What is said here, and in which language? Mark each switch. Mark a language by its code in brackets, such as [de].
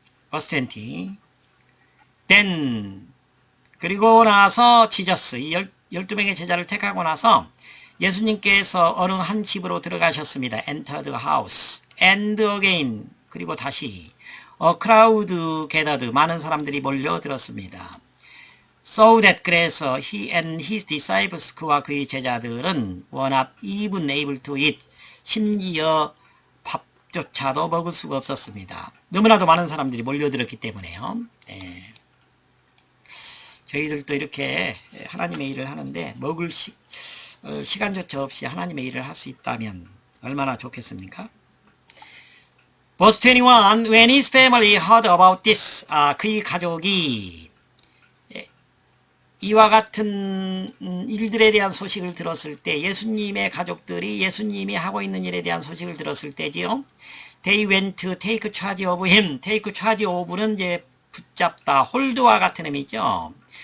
[ko] 버스 20. then, 그리고 나서 지저스, 이 12명의 제자를 택하고 나서 예수님께서 어느 한 집으로 들어가셨습니다. [en] enter the house, and again, 그리고 다시 a crowd gathered, [ko] 많은 사람들이 몰려들었습니다. [en] So that, 그래서 he and his disciples, 그와 그의 제자들은 were not even able to eat, [ko] 심지어 밥조차도 먹을 수가 없었습니다. 너무나도 많은 사람들이 몰려들었기 때문에요. 저희들도 이렇게 하나님의 일을 하는데 먹을 시간조차 없이 하나님의 일을 할 수 있다면 얼마나 좋겠습니까? Verse 21, [en] when his family heard about this, [ko] 그의 가족이 이와 같은 일들에 대한 소식을 들었을 때, 예수님의 가족들이 예수님이 하고 있는 일에 대한 소식을 들었을 때지요. [en] They went to take charge of him. [ko] take charge of는 이제 붙잡다, 홀드와 같은 의미죠.